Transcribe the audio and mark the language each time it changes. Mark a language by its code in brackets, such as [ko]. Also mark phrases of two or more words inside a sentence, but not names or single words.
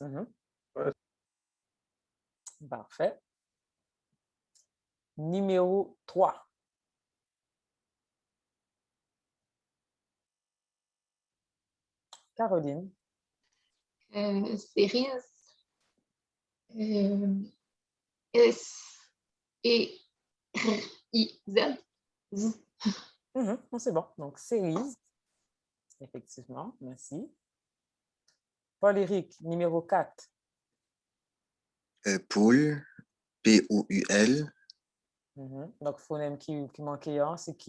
[fr] Ouais. Parfait. Numéro 3. Caroline. Séries. S-E-R-I-Z. C'est bon. Donc, séries. Effectivement. Merci. Paul-Éric, numéro 4. Poule, P-O-U-L. Donc, phonème qui manquait, c'est qui?